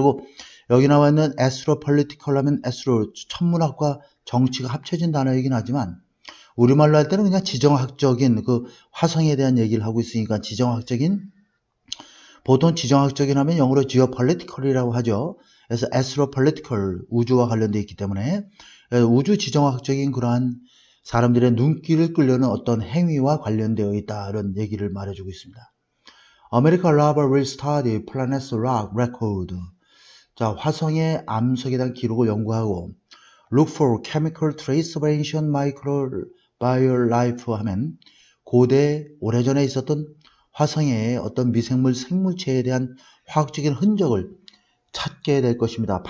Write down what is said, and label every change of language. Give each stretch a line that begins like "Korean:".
Korean: 그리고 여기 나와 있는 에스트로폴리티컬 하면 에스트로 천문학과 정치가 합쳐진 단어이긴 하지만 우리말로 할 때는 그냥 지정학적인 그 화성에 대한 얘기를 하고 있으니까 보통 지정학적인 하면 영어로 geopolitical이라고 하죠. 그래서 astropolitical 우주와 관련되어 있기 때문에 우주 지정학적인 그러한 사람들의 눈길을 끌려는 어떤 행위와 관련되어 있다 이런 얘기를 말해주고 있습니다.
English: American Rover will study planet's rock record.
Korean: 자, 화성의 암석에 대한 기록을 연구하고
English: Look for chemical trace of ancient microbial
Korean: 하면 고대 오래전에 있었던 화성의 어떤 미생물 생물체에 대한 화학적인 흔적을 찾게 될 것입니다.